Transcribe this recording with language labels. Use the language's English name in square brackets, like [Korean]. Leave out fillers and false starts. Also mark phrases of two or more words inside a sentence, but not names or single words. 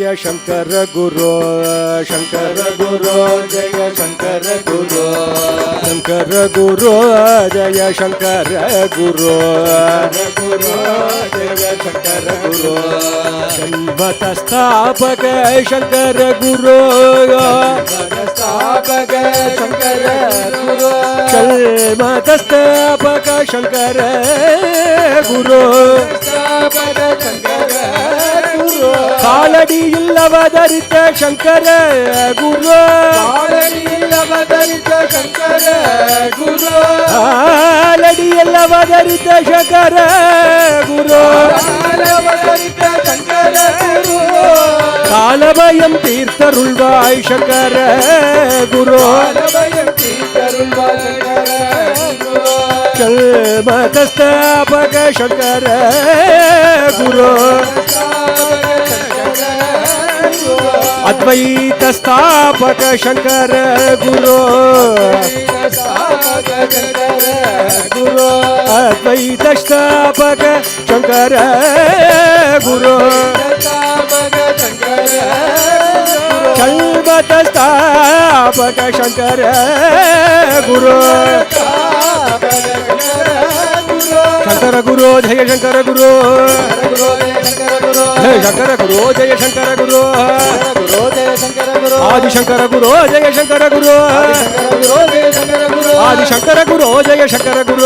[Sanskrit] शंकर गुरो शंकर गुरो जय शंकर गुरो शंकर गुरो जय शंकर गुरो गुरो जय शंकर गुरो जन्मत स्थापक शंकर गुरो स्थापक शंकर गुरो जन्मत स्थापक शंकर गुरो स्थापक शंकर [Tamil] காலடியில் அவதரித்த சங்கர குரு காலடியில் அவதரித்த சங்கர குரு காலடியில் அவதரித்த சங்கர குரு அவதரித்த சங்கர குரு காலபயம் தீர்த்தருள்வாய் சங்கர குரு காலபயம் தீர்த்தருள்வாய் சங்கர குரு கல்மதஸ்தாபக சங்கர குரு [Sanskrit] अद्वैत स्थापक शंकर गुरु अद्वैत स्थापक शंकर गुरु कल्मत स्थापक शंकर गुरु शंकर गुरु जय शंकर गुरु जय शंकर गुरु जय शंकर गुरु आदि शंकर गुरु जय शंकर गुरु आदि शंकर गुरु जय शंकर गुरु